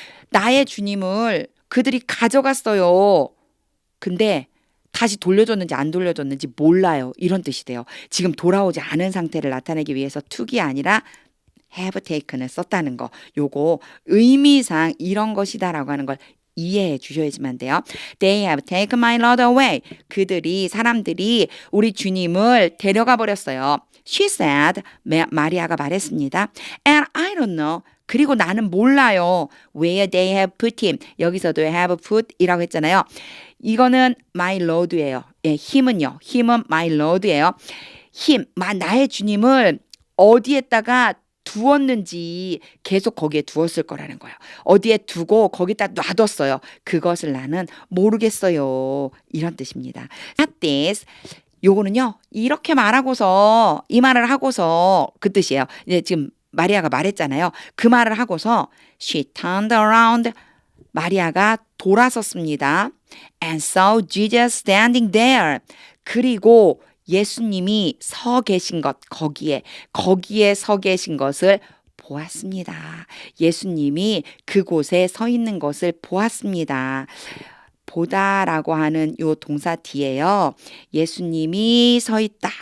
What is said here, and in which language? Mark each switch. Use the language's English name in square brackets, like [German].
[Korean] 나의 주님을 그들이 가져갔어요. 근데 다시 돌려줬는지 안 돌려줬는지 몰라요. 이런 뜻이 돼요. 지금 돌아오지 않은 상태를 나타내기 위해서 took이 아니라 have taken을 썼다는 거. 요거 의미상 이런 것이다라고 하는 걸 이해해 주셔야지만 돼요. [English] They have taken my Lord away. [Korean] 사람들이 우리 주님을 데려가 버렸어요. [English] She said, [Korean] 마리아가 말했습니다. [English] And I don't know. [Korean] 그리고 나는 몰라요. [English] Where they have put him. [Korean] 여기서도 have put 이라고 했잖아요. 이거는 my Lord예요. 예, 힘은요. 힘은 my Lord예요. 나의 주님을 어디에다가 두었는지 계속 거기에 두었을 거라는 거예요. 어디에 두고 거기다 놔뒀어요. 그것을 나는 모르겠어요. 이런 뜻입니다. [English] At this, [Korean] 요거는요. 이렇게 말하고서 이 말을 하고서 그 뜻이에요. 이제 지금 마리아가 말했잖아요. 그 말을 하고서 [English] she turned around. [Korean] 마리아가 돌아섰습니다. [English] And saw Jesus standing there. [Korean] 그리고 예수님이 서 계신 것, 거기에 서 계신 것을 보았습니다. 예수님이 그곳에 서 있는 것을 보았습니다. 보다라고 하는 요 동사 뒤에요. 예수님이 서 있다.